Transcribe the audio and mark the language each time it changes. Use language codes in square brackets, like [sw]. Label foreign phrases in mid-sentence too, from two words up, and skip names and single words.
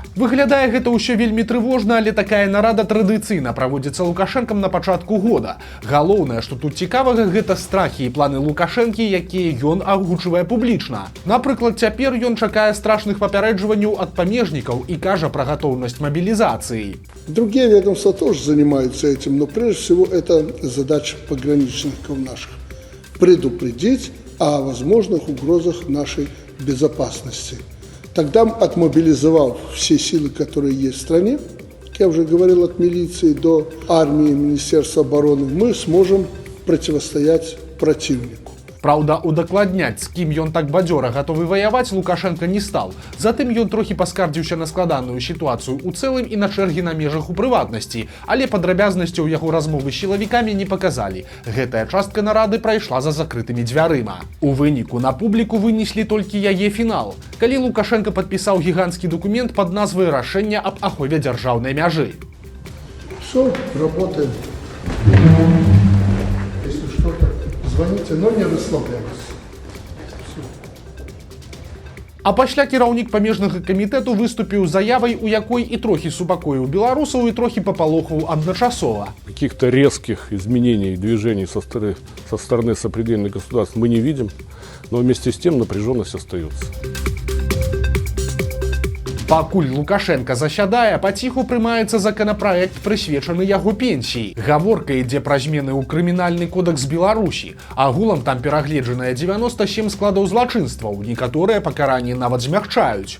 [be] Выглядае гэта ўсё вельмі трывожна, але такая нарада традыцыйна праводзіцца Лукашэнкам на пачатку года. Галоўнае, што тут цікавага, гэта страхі і планы Лукашэнкі, якія ён агучвае публічна. Напрыклад, цяпер ён чакае страшных папярэджванняў ад памежнікаў і кажа пра гатоўнасць мобилизации. [ru] Другие ведомства тоже занимаются этим, но прежде всего это задача пограничников наших. Предупредить о возможных угрозах нашей безопасности. Тогда, отмобилизовав все силы, которые есть в стране, как я уже говорил, от милиции до армии, Министерства обороны, мы сможем противостоять противнику. [be] Праўда, удакладняць, з кім ён так бадзёра гатовы ваяваць, Лукашенко не стаў. Затым ён трохі паскардзіўся на складаную сітуацыю ў цэлым і на чэргі на межах у прыватнасці, але падрабязнасцяў яго размовы з сілавікамі не паказалі. Гэтая частка нарады прайшла за закрытымі дзвярыма. У выніку на публіку вынеслі толькі яе фінал, калі Лукашенко падпісаў гіганцкі дакумент пад назвай «Рашэнне аб ахове дзяржаўнай мяжы». [ru] Все, работаем. Если что-то, звоните, но не расслабляйтесь. [be] А пасля кіраўнік памежнага камітэту выступіў з заявай, у якой і трохі супакоіў беларусаў, і трохі папалохаў адначасова. [ru] Каких-то резких изменений, движений со стороны сопредельных государств мы не видим, но вместе с тем напряженность остается. [be] Пакуль Лукашенко засядае, паціху прымаецца законапраект, прысвечаны яго пенсіі. Гаворка ідзе пра змены ў крымінальны кодэкс Беларусі. Агулам там перагледжаныя 97 складаў злачынстваў, некаторыя пакаранні нават змягчаюць.